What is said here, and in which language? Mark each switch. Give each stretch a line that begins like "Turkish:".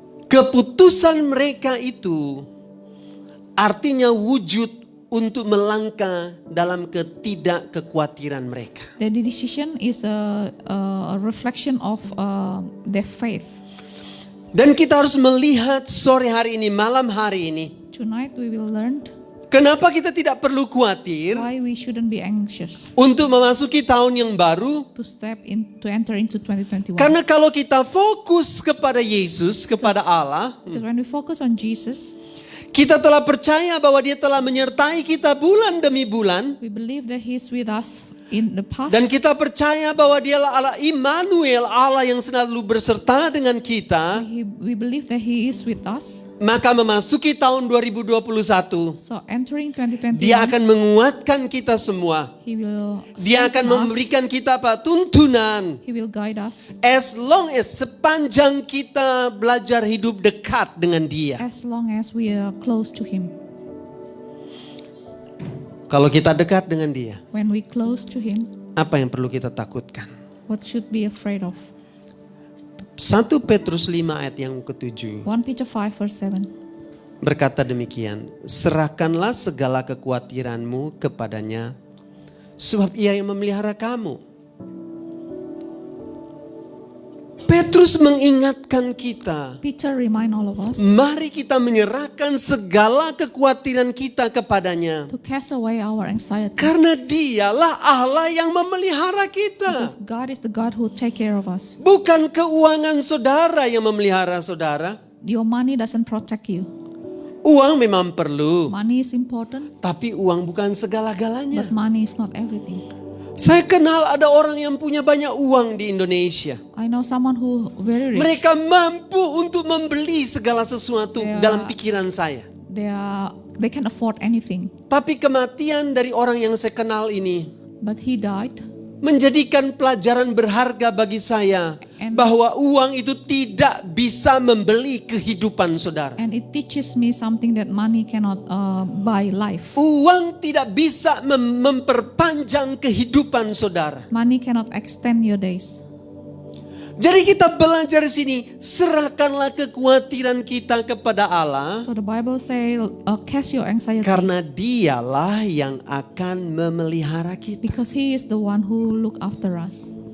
Indonesian: Keputusan mereka itu artinya wujud untuk melangkah dalam ketidakkekhawatiran mereka.
English: Their decision is a reflection of their faith.
Indonesian: Dan kita harus melihat sore hari ini, malam hari ini,
English: Tonight we will learn
Indonesian: kenapa kita tidak perlu khawatir
English: why we shouldn't be anxious
Indonesian: untuk memasuki tahun yang baru.
English: to enter into 2021.
Indonesian: Karena kalau kita fokus kepada Yesus, kepada Allah,
English: Because when we focus on Jesus,
Indonesian: kita telah percaya bahwa Dia telah menyertai kita bulan demi bulan.
English: we believe that He is with us in the past.
Indonesian: Dan kita percaya bahwa Dialah Allah Immanuel, Allah yang selalu berserta dengan kita.
English: We believe that He is with us.
Indonesian: Maka memasuki tahun 2021,
English: So entering 2021,
Indonesian: Dia akan menguatkan kita semua.
English: He will
Indonesian: Dia akan
English: strengthen us.
Indonesian: memberikan kita tuntunan.
English: He will guide us As long as
Indonesian: sepanjang kita belajar hidup dekat dengan Dia.
English: as long as we are close to Him.
Indonesian: Kalau kita dekat dengan Dia,
English: When we close to Him,
Indonesian: apa yang perlu kita takutkan?
English: what should be afraid of?
Indonesian: 1 Petrus 5 ayat yang ke-7
English: 1 Peter 5 verse 7.
Indonesian: berkata demikian, serahkanlah segala kekhawatiranmu kepadanya, sebab Ia yang memelihara kamu. Petrus mengingatkan kita,
English: Peter remind all of us
Indonesian: mari kita menyerahkan segala kekhawatiran kita kepadanya.
English: to cast away our anxiety.
Indonesian: Karena Dialah Allah yang memelihara kita.
English: Because God is the God who take care of us.
Indonesian: Bukan keuangan saudara yang memelihara saudara.
English: Your money doesn't protect you.
Indonesian: Uang memang perlu,
English: Money is important,
Indonesian: tapi uang bukan segala-galanya.
English: but money is not everything.
Indonesian: Saya kenal ada orang yang punya banyak uang di Indonesia.
English: I know someone who very rich.
Indonesian: Mereka mampu untuk membeli segala sesuatu Ya. dalam pikiran saya.
English: They can afford anything.
Indonesian: Tapi kematian dari orang yang saya kenal ini
English: But he died,
Indonesian: menjadikan pelajaran berharga bagi saya bahwa uang itu tidak bisa membeli kehidupan saudara.
English: and it teaches me something that money cannot buy life.
Indonesian: Uang tidak bisa memperpanjang kehidupan saudara.
English: Money cannot extend your days.
Indonesian: Jadi kita belajar di sini, serahkanlah kekhawatiran kita kepada Allah.
English: So the Bible say, cast your anxiety
Indonesian: Karena Dialah yang akan memelihara kita.
English: because He is the one who look after us.